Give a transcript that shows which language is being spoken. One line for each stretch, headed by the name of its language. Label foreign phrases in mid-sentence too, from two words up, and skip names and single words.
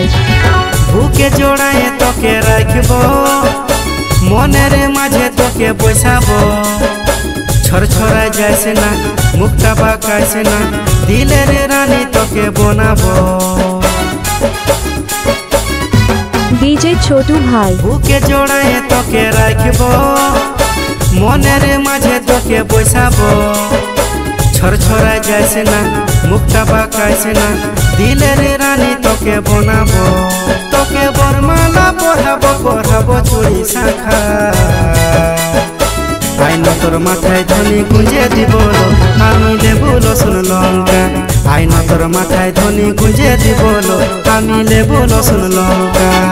Bangla: বুকে জোড়ায় তোকে রাখবো মনের মাঝে তোকে বসাবো। ছড়ছড়ায় যাইছে না মুখটা বাঁকাইছে না দিলের রানী তোকে বানাবো।
Hindi: डीजे छोटू भाई।
Bangla: বুকে জোড়ায় তোকে রাখবো মনের মাঝে তোকে বসাবো। ছড়ছড়ায় যাইছে না মুখটা বাঁকাইছে না দিলের রানী তোকে বানাবো। তোকে বরমালা পরাবো পরাবো চুড়ি শাখা। আইন তোর মাথায় ধ্বনি গুঁজে দিব আমি লেবু রসুন লঙ্কা। আইন তোর মাথায় ধ্বনি গুঁজে দিব আমি লেবু রসুন লঙ্কা।